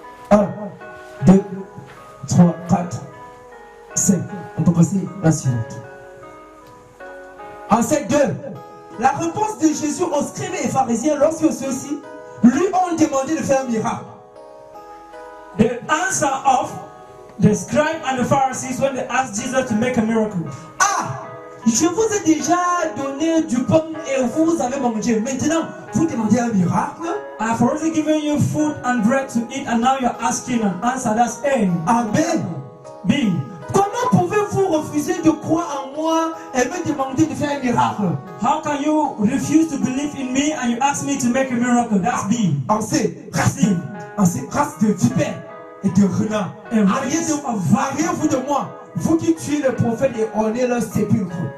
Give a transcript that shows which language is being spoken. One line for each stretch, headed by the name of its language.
French: 1, 2, 3, 4, 5. On peut passer à la suivante. En 5.2, la réponse de Jésus aux scribes et pharisiens lorsque ceux-ci lui ont demandé de faire un miracle.
English: The answer of the scribe and the Pharisees when they asked Jesus to make a miracle.
French: Ah, je vous ai déjà donné du pain et vous avez mangé. Maintenant, vous demandez un miracle.
English: I've already given you food and bread to eat, and now you're asking an answer. That's A. Amen. B.
French: Comment pouvez-vous refuser de croire en moi et me demander de faire un miracle?
English: How can you refuse to believe in me and you ask me to make a miracle? That's B.
French: En C, race de vipère et de renard. Arrière-vous de moi, vous qui tuez le prophète et ornez leur sépulcre.